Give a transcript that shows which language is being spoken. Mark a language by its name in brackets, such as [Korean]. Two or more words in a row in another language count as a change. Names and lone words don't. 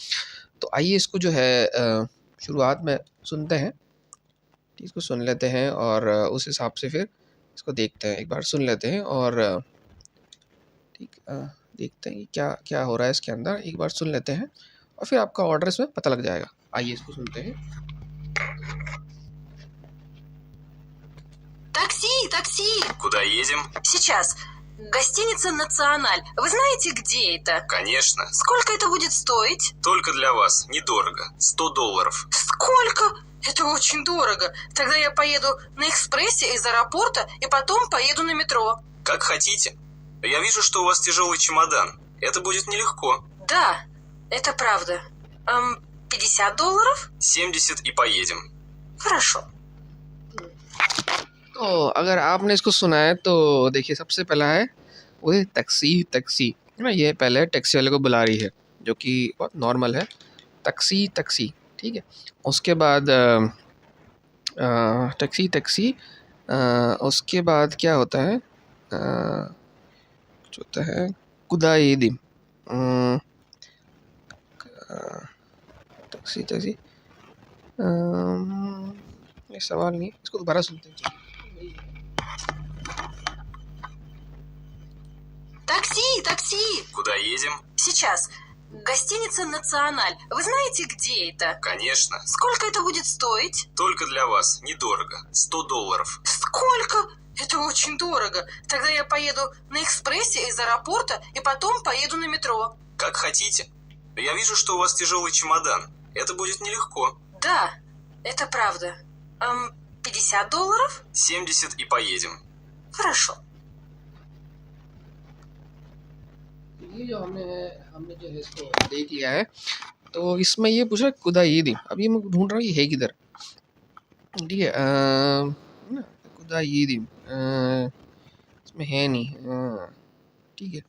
[Hindi] तो आइए इसको जो है शुरुआत में सुनते हैं, इसको सुन लेते हैं और उस हिसाब से फिर इसको देखते हैं। एक बार सुन लेते हैं और ठीक देखते हैं कि क्या क्या हो रहा है इसके अंदर। एक बार सुन लेते हैं और फिर आपका ऑर्डर इसमें पता लग जाएगा। आइए इसको सुनते हैं। [Russian] Такси! Куда едем? Сейчас. Гостиница «Националь». Вы знаете, где это? Конечно. Сколько это будет стоить? Только для вас. Недорого. $100. Сколько? Это очень дорого. Тогда я поеду на экспрессе из аэропорта и потом поеду на метро. Как хотите. Я вижу, что у вас тяжелый чемодан. Это будет нелегко. Да, это правда. $50? 70 и поедем. Хорошо. [Hindi] तो अगर आपने इसको सुना है तो देखिए, सबसे पहला है वो टैक्सी, टैक्सी है ना। ये पहले टैक्सी वाले को बुला रही है, जो कि बहुत नॉर्मल है, टैक्सी टैक्सी। ठीक है, उसके बाद टैक्सी टैक्सी, उसके बाद क्या होता है, कुछ होता है [Russian] куда еди [Hindi] टैक्सी टैक्सी ये सवाल नहीं, इसको दोबारा सुनते हैं। [Russian] Такси, такси! Куда едем? Сейчас. Гостиница «Националь». Вы знаете, где это? Конечно. Сколько это будет стоить? Только для вас. Недорого. $100. Сколько? Это очень дорого. Тогда я поеду на экспрессе из аэропорта и потом поеду на метро. Как хотите. Я вижу, что у вас тяжелый чемодан. Это будет нелегко. Да, это правда. $50? 70 и поедем. Хорошо. [Hindi] ये जो हमने जो है इसको देख लिया है, तो इसमें ये पूछ रहा है [Russian] куда еди. [Hindi] अब ये मैं ढूंढ रहा हूँ ये है किधर, ठीक है। [Russian] куда еди [Hindi] इसमें है नहीं, ठीक है।